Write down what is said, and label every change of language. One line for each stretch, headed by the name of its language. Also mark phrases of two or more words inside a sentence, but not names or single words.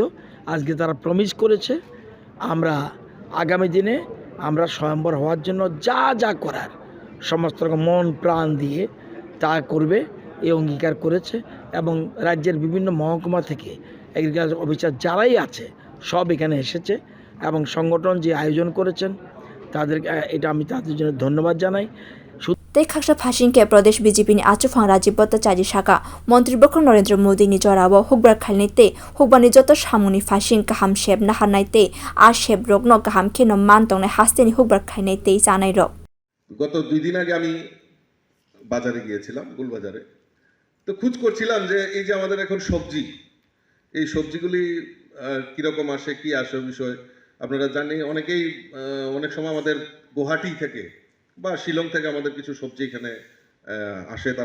Bangla: আজকে তারা প্রমিস করেছে আমরা আগামী দিনে আমরা স্বয়ম্বর হওয়ার জন্য যা যা করার সমস্ত রকম মন প্রাণ দিয়ে তা করবে এই অঙ্গীকার করেছে এবং রাজ্যের বিভিন্ন মহকুমা থেকে
English: agriculture officer
Bangla: যারাই আছে সব এখানে এসেছে এবং সংগঠন যে আয়োজন করেছেন তাদের এটা আমি তাদের জন্য ধন্যবাদ জানাই।
Kok Borok: thangkha phasingke pradesh B.J.P ni achugphang Rajib Bhattacharjee shaka montri bokho Narendra Modi ni jorabo Hukbar khalnite Hukbar ni joto samungni phasing kaham sheb na harnaite ar sheb rokno kaham kheno man tongnai haste ni Hukbar khainaite janai rok
Bangla: গত 2 দিন আগে আমি বাজারে গিয়েছিলাম গুলবাজারে। তো খোঁজ করছিলাম যে এই যে আমাদের এখন সবজি এই সবজিগুলি কীরকম আসে কি আসে বিষয় আপনারা জানেন। অনেক সময় আমাদের গুয়াহাটি থেকে বা শিলং থেকে আমাদের কিছু সবজি এখানে আসে তারা।